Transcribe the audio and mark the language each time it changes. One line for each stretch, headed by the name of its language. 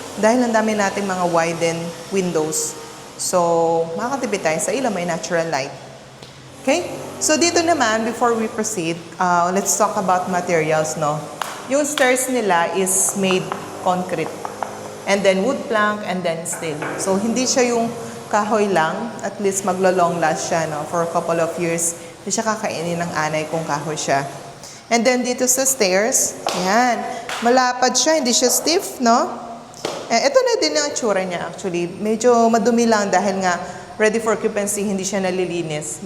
Filipino: Dahil ang dami natin mga widen windows. So, makakatipid tayo sa ilaw, may natural light. Okay?
English: So, dito naman, before we proceed, let's talk about materials, no? Yung stairs nila is made concrete. And then wood plank, and then steel.
Filipino: So, hindi siya yung kahoy lang. At least maglo-long last siya, no?
English: For a couple of years,
Filipino: hindi siya kakainin ng anay kung kahoy siya. And then dito sa stairs, yan. Malapad siya, hindi siya stiff, no? Ito na din ang itsura niya actually. Medyo madumi lang dahil nga
English: ready for occupancy,
Filipino: hindi siya nalilinis.